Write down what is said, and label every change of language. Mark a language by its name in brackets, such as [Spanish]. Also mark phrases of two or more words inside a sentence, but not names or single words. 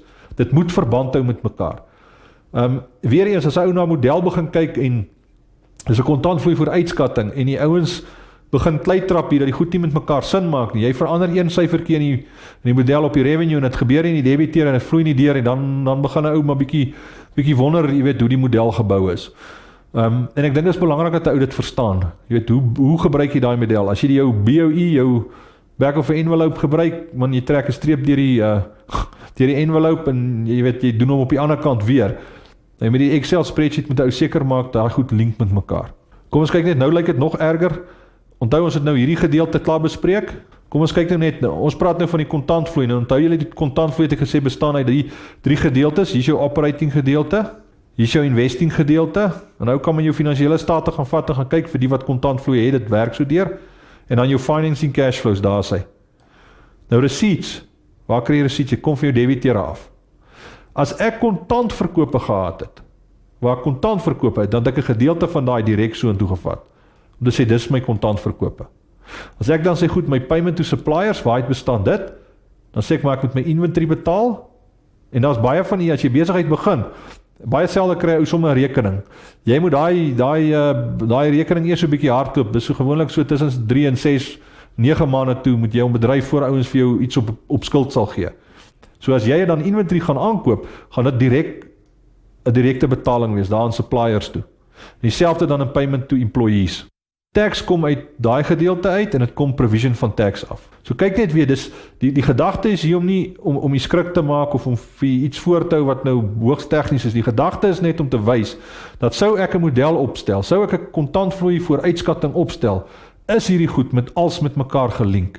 [Afrikaans] Dit moet verband hou met mekaar. Weer eens, as ou na 'n model begin kyk en dis 'n kontantvloei vooruitskatting en die ouens begin kleitrap hier dat die goed nie met mekaar sin maak nie. Jy verander een syfertjie in die model op die revenue en dit gebeur in die debiteure en dit vloei nie deur en dan begin 'n ou maar bietjie wonder, jy weet hoe die model gebou is. En ek dink dit is belangrik dat 'n ou dit verstaan. Jy weet hoe gebruik jy daai model? As jy jou BOE, jou [English] back of envelope [Afrikaans] gebruik, want jy trek 'n streep deur die envelope en jy weet jy doen hom op die ander kant weer. En met die Excel spreadsheet moet jy seker maak daai goed link met mekaar. Kom ons kyk net, nou lyk dit nog erger. Onthou ons het nou hierdie gedeelte klaar bespreek. Kom ons kyk nou net, ons praat nou van die kontantvloei. Nou onthou julle die kontantvloei het ek gesê bestaan uit die 3 gedeeltes. Hier is jou operating gedeelte, hier is jou investing gedeelte. En nou kan men jou finansiële state gaan vat en gaan kyk vir die wat kontantvloei het, dit werk so deur. En dan jou [English] financing cash flows, [Afrikaans] daar is hy. Nou receipts, waar kry jy receipts? Jy kom van jou debiteure af. As ek kontantverkope gehad het, waar ek kontantverkope het, dan het ek 'n gedeelte van daai direk so intoe gevat. Om te sê, dis my kontantverkope. As ek dan sê, goed, my [English] payment to suppliers, [Afrikaans] waar het bestaan dit? Dan sê ek, maar ek moet my inventory betaal. En daar is baie van die, as jy besigheid begin, baie selde kry ou sommer 'n rekening. Jy moet daai rekening eers so 'n bietjie hardloop. Dis so gewoonlik so tussen 3 en 6, 9 maande toe moet jy 'n bedryf voor ouens vir jou iets op skuld sal gee. So as jy dan inventory gaan aankoop, gaan dit direk 'n direkte betaling wees daar aan suppliers toe. Dieselfde dan in [English] payment to employees. [Afrikaans] tags kom uit daai gedeelte uit en dit kom provision van tags af. So kyk net weer, dis die gedagte is hier om nie om die skrik te maak of om vir iets voor te hou wat nou hoogs tegnies is. Die gedagte is net om te wys dat sou ek 'n model opstel, sou ek 'n kontantvloei vooruitskatting opstel, is hierdie goed met mekaar gelink.